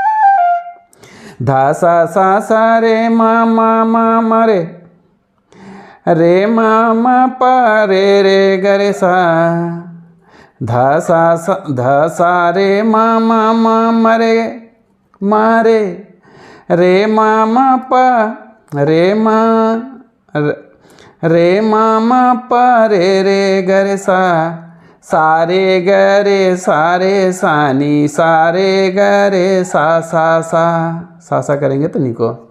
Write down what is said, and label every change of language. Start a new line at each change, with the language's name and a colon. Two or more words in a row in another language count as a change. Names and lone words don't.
Hindi: धा सा सा सा रे मा मा मा मा रे, रे मा मा पा रे रे ग रे सा धा सा रे मा मा मा म रे मा रे मा मा पा रे मा रे मा मा पा रे रे ग रे सा सारे ग रे सारे सानी सारे ग रे सा सा करेंगे तो निको।